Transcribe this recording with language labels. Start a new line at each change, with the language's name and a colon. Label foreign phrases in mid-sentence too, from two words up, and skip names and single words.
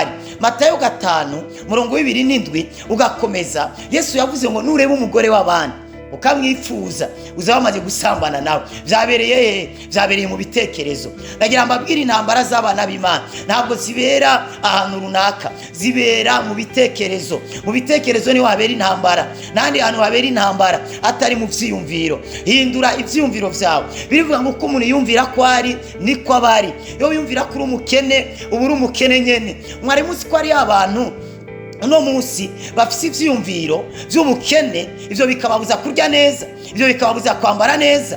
Kinyarwanda: Matayo 5:27 ugakomeza, Yesu yavuze ngo nureba umugore w'abandi ukamwifuza, uzaba amaze gusambana nawe.
Rundi: Vyabereye mu bitekerezo. Nagira mbabwira intambara z'abana b'Imana ntabwo zibera ahantu runaka, zibera mu bitekerezo. Mu bitekerezo niho habera intambara, nandi ahantu habera intambara atari mu vyiyumviro. Hindura ivyiyumviro vyawe. Birivuga ngo uko umuntu yumvira ko ari niko abari. Iyo yumvira ko uri umukene, uba uri umukene nyene. Mwari muzi ko ari abantu uno munsi bafise ivyiyumviro vy'ubukene, ivyo bikababuza kurya neza, ivyo bikababuza kwambara neza.